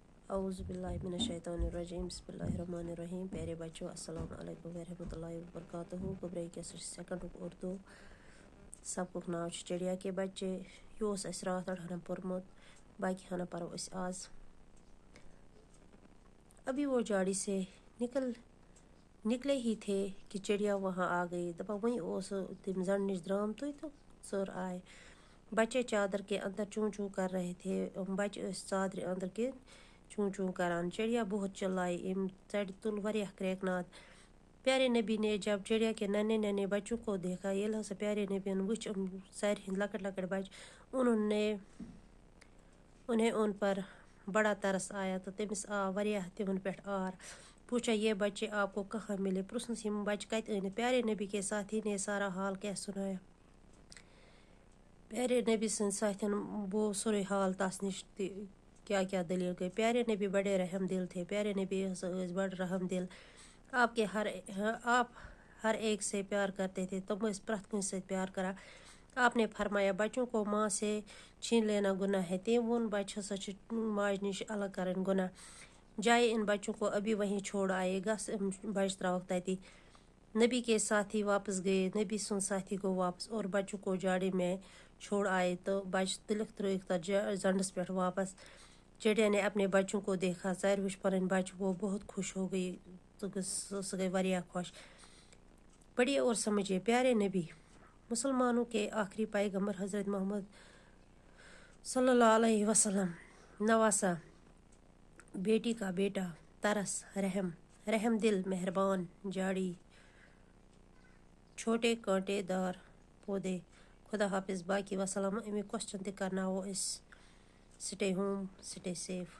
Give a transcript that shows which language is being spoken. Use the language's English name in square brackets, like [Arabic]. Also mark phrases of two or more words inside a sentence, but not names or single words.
[Arabic] اعوذ باللہ من الشیطان الرجیم بسم اللہ الرحمن الرحیم. [Urdu] پیارے بچوں [Arabic] السلام علیکم ورحمۃ اللہ وبرکاتہ. [Kashmiri] گبرے کے سیکنڈ اردو سبقُک ناو چھُ چڑیا کے بچے. یہ اوس اَسہِ راتھ ہنا پوٚرمُت, باقی ہنا پرو أسۍ آز. [Urdu] ابھی وہ جاڑی سے نکلے ہی تھے کہ چڑیا وہاں آ گئی. [Kashmiri] دپا وہیں اوس تم زن نش درامتُے تہٕ ژٔر آئے. [Urdu] بچے چادر کے اندر چوں چوں کر رہے تھے. [Kashmiri] بچے ٲسۍ ژادرِ اندر کے چوں چوں کران. [Urdu] چڑیا بہت چلائی, [Kashmiri] تل واریاہ کریک ناد. [Urdu] پیارے نبی نے جب چڑیا کے ننے ننے بچوں کو دیکھا, [Kashmiri] ییٚلہِ ہسا پیارے نبی وٕچھ سارِ ہٕنٛدۍ لۄکٕٹۍ لۄکٕٹۍ بچہِ, [Urdu] انہیں ان پر بڑا ترس آیا تو [Kashmiri] تٔمِس آو واریاہ تِمن پٮ۪ٹھ آر. [Urdu] پوچھا یہ بچے آپ کو کہاں ملے. [Kashmiri] پرٛژھنس یِم بچہِ کتہِ أنِتھ. [Urdu] پیارے نبی کے ساتھی نے سارا حال کیا سنایا. [Kashmiri] پیارے نبی سٕنٛدۍ ساتھٮ۪ن بوو سورُے حال تس نش تہِ کیا کیا دلیل گئی. پیارے نبی بڑے رحم دل تھے. پیارے نبی ہسا ٲسۍ بڑٕ رحم دل. [Urdu] آپ ہر ایک سے پیار کرتے تھے. [Kashmiri] تم ٲسۍ پرٛٮ۪تھ کٲنٛسہِ سۭتۍ پیار کران. [Urdu] آپ نے فرمایا بچوں کو ماں سے چھین لینا گناہ ہے. [Kashmiri] تٔمۍ ووٚن بچہِ ہسا چھِ ماجہِ نش الگ کرٕنۍ گناہ. [Urdu] جائے ان بچوں کو ابھی وہیں چھوڑ آئے. [Kashmiri] گژھ بچہِ تراوکھ تتی. [Urdu] نبی کے ساتھی واپس گئے. [Kashmiri] نبی سُنٛد ساتھی گوٚو واپس [Urdu] اور بچوں کو جاڑی میں چھوڑ آئے تو [Kashmiri] بچہ تُلِکھ ترٲیِکھ تتھ زنڈس پٮ۪ٹھ واپس. [Urdu] چڑیا نے اپنے بچوں کو دیکھا. [Kashmiri] ژَرِ وٕچھ پنٕنۍ بچہِ, [Urdu] وہ بہت خوش ہو گئی. [Kashmiri] سُہ گئی واریاہ خوش. [Urdu] پڑھیے اور سمجھیے. پیارے نبی مسلمانوں کے آخری پیغمبر حضرت محمد صلی اللہ علیہ وسلم. نواسا, بیٹی کا بیٹا, ترس, رحم دل, مہربان, جاڑی, چھوٹے کانٹے دار پودے. خدا حافظ. باقی وسلام. [Kashmiri] امیُک کوسچن تہِ کرناوو أسۍ. [English] Stay home, stay safe.